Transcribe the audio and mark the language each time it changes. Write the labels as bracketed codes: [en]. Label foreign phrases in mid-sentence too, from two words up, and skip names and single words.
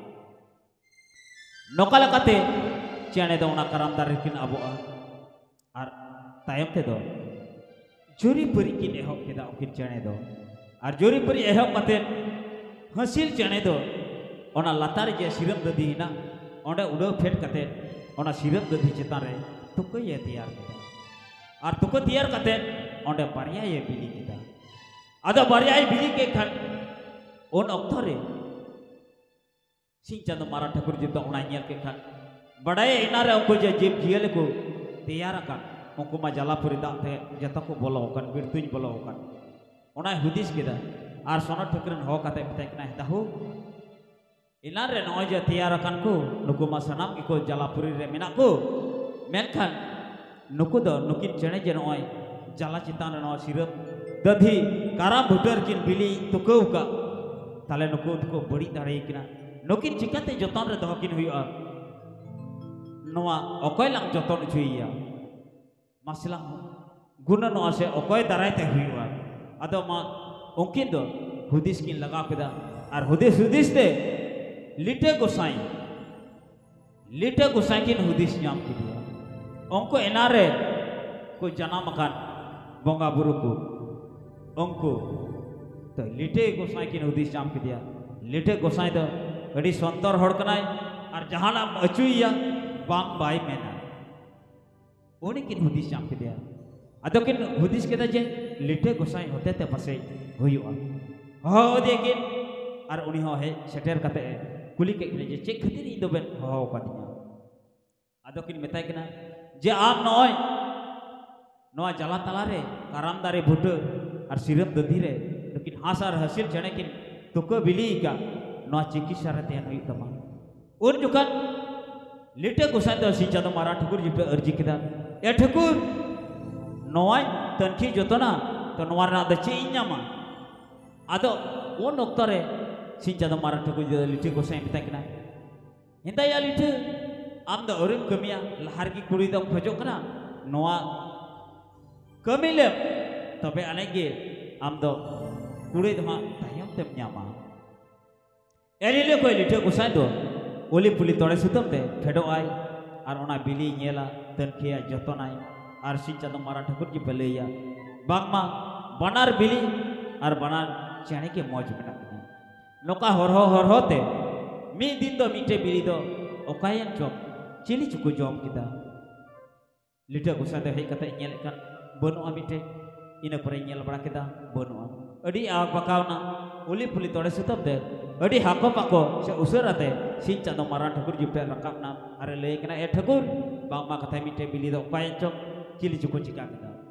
[sat] नोकाला कते चेणे दो उना कराम दारे किन अबोआ और तायम ते दो जोरी परी किन एहब केदा उकिन चेणे दो और जोरी परी एहब कते हसिल चेणे दो ओना लातार जे सिरम ददी ना ओंडे उडो फेट कते ओना सिरम ददी चेतान रे तुको ये तैयार केदा और तुको तैयार कते ओंडे बारिया ये बिली केदा आदो बारिया ये बिली के खान उन ऑक्टो रे सिंह चंद मारा ठाकुर जी तो ओना नेल के खान बड़ाए इना रे उनको जे जीव जियल को तैयार का उनको मा जलापुरी दा ते जता को बोलो कन बिरतुन बोलो कन ओना हुदिस केदा और सोना ठाकुर हो कते मते कना दाहु इना रे नय जे तैयार कान को नुको मा सनाम को जलापुरी रे मेना को मेनखान नुको दो नुकिन चेणे जे नय जला चितान न सिरप दधी काराम भुटर किन बिली तुको का ताले नुको तुको बड़ी दाड़े किना नुकिन चिकाते जतन रे दह किन हुआ नवा अकय लांग जतन छुइया मासलांग गुण नवा से अकय दारायते हुआ अदो मा उनकिन दो हुदिस किन लगा केदा और हुदिस दे लिटे गोसाई किन हुदिस नाम किदिया उनको एनारे को जनाम अकान बोंगा बुरु को उनको तो लिटे गोसाई किन हुदिस नाम किदिया लिटे गोसाई दो अड़ी संतर हड़ कनाय और जहाना अचुइया बाम बाई मेना उनी किन हुदिस नाम किदिया अदो किन हुदिस केदा जे लिटे गोसाई होते ते पसे हुयुआ हो देकिन और उनी हो है सेटर कते कुली के जे चेक खातिर इन दो बेन हो कादिया अदो किन मेताय कना जे आम नय नवा जला तला रे काराम दारे भुट और सिरम दधी रे लेकिन हासार हसिल चेणे किन तुको बिली का नवा चिकित्सा रे तेन हुई तमा उन जुकान लिटे गोसाई दो सिंचा दो मारा ठकुर जिपे अर्जी केदा ए ठकुर नवा तनखी जतोना तो नवा रा द चे इन्यामा आदो उन ओक्तो रे सिंचा दो मारा ठकुर जी लिटे गोसाई मेताय कना हिंदा या लिटे आम दो अरुम कमिया लहार की कुड़ी दो खजो कना नवा कमिले तबे अनेगे आम दो कुड़ी दो तायम तेम न्यामा एलिले कोई लिटे गोसाई दो ओली पुली तोड़े सुतम दे फेडो आय और ओना बिली नेला तनखिया जतनाय और सिंचा दो मारा ठाकुर जी पलेया बागमा बनार बिली और बनार चेणे के मौज मेना कना नोका हरहो ते मी दिन दो मीटे बिली दो ओकायन चोप चिली चुको जॉम किदा लिटा गोसाई दो हे कते नेल kan बनुआ मीटे इन परे नेल बड़ा किदा बनुआ अडी आग पकावना ओली पुली तोड़े सुतम दे अडी हाको पाको से उसराते सिंचा दो मारा ठाकुर जी पे रकाबना अरे ले कना ए ठाकुर बांगमा कथे मीटे बिली दो ओकायन चोप चिली चुको चिका किदा